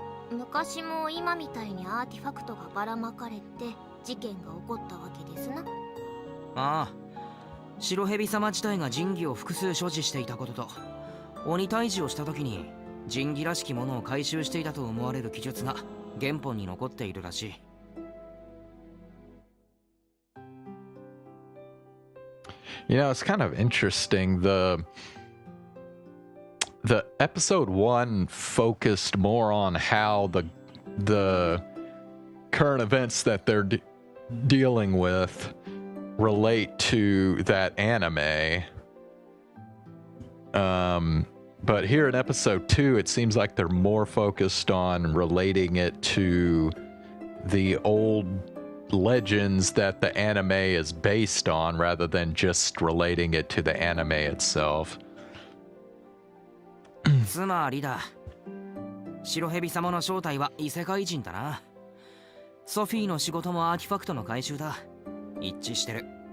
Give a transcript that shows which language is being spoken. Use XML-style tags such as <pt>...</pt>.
<ja>昔も今みたいにアーティファクトがばらまかれて事件が起こったわけですな。ああ、白蛇様自体が神器を複数所持していたことと、鬼退治をした時に神器らしきものを回収していたと思われる記述が原本に残っているらしい。</ja> <en>You know, it's kind of interesting. The episode 1 focused more on how the current events that they're dealing with relate to that anime. But here in episode 2, it seems like they're more focused on relating it to the old legends that the anime is based on rather than just relating it to the anime itself.</en> <ja>つまりだ、白蛇様の正体は異世界人だな。ソフィーの仕事もアーティファクトの回収だ。一致してる。</ja>